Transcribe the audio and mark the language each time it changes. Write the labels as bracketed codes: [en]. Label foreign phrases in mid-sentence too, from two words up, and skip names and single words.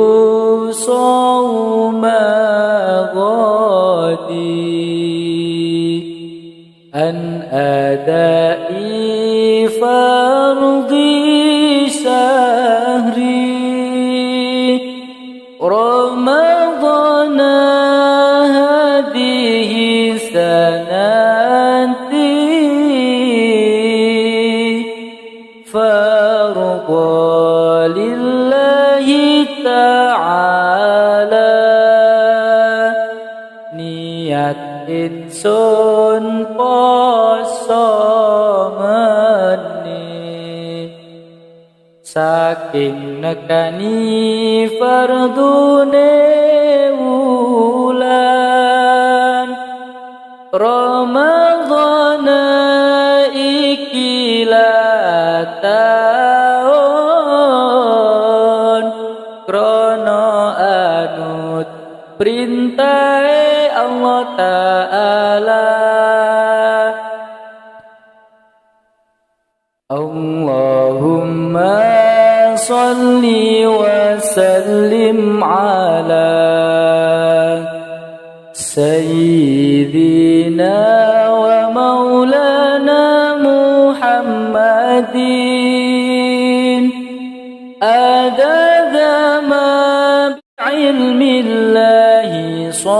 [ar] صوم غدي عن أداء فرض شهري رمضان هذه سنتي فرضا لله [jv] تعالى niat insun poso meneh saking nekani fardune wulan Ramadhan iki taun krono anut perintah [ar] الله تعالى اللهم صل وسلم على سيدنا ومولانا محمد عدد ما بعلم الله